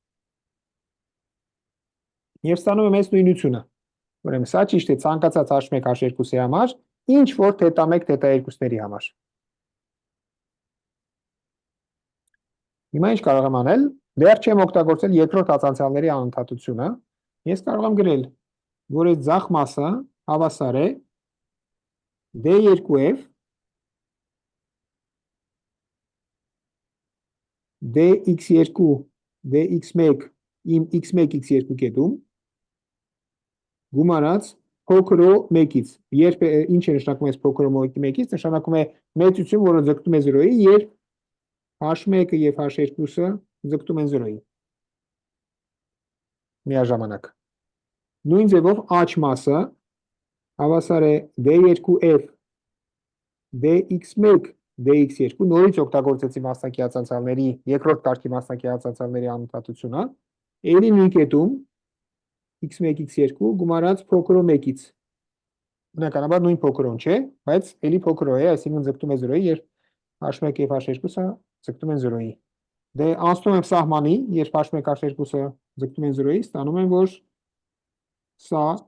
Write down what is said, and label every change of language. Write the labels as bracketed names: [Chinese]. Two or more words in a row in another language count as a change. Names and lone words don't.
[Armenian] եւ ստանում եմ այս նույնությունը։ Ուրեմն սա ճիշտ է ցանկացած h1 h2-ի համար, ինչ որ թետա 1 թետա 2-ների համար։ Հիմա ինչ կարող եմ անել, դեռ չեմ օգտագործել երկրորդ հացանցյալների անընդհատությունը, ես կարող եմ գրել, որ այս ձախ մասը հավասար է d2f dx2 dx1 իմ x1 x2 կետում գումարած փոքր o 1-ից։ Երբ ինչ է նշանակում այս փոքր o 1-ից, նշանակում է մեծություն, որը ձգտում է 0-ի, երբ h1-ը եւ h2-ը ձգտում են 0-ի։ Միաժամանակ։ Նույն ձևով h մասը հավասար է d2f dx1 dx2, նորից օգտագործեցի մասնակի հացանցալների, երկրորդ կարգի մասնակի հացանցալների անընդհատությունը, ելի նույն կետում x1 x2 գումարած փոքր o 1-ից։ Բնականաբար նույն փոքր o-ն չէ, բայց ելի փոքր o է, այսինքն ձգտում է 0-ի, երբ h1 եւ h2-ը ձգտում են 0-ի։ Դե անցնում եմ սահմանի, երբ h1 h2-ը ձգտում են 0-ի, ստանում եմ, որ սա